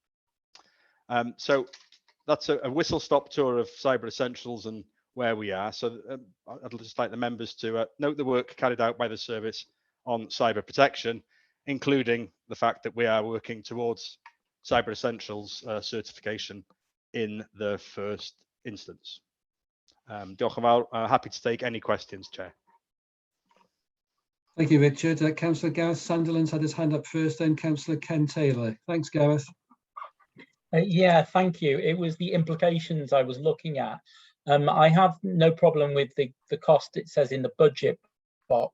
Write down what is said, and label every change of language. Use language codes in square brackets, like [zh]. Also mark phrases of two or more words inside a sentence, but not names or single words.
[en] So that's a whistle-stop tour of Cyber Essentials and where we are. So I'd just like the members to note the work carried out by the service on cyber protection, including the fact that we are working towards Cyber Essentials certification in the first instance. [cy] Diolch yn fawr. [en] Happy to take any questions, Chair. Thank you, Richard. Councillor Gareth Sunderland's had his hand up first, then Councillor Ken Taylor. Thanks, Gareth. Yeah, thank you. It was the implications I was looking at. I have no problem with the cost it says in the budget box.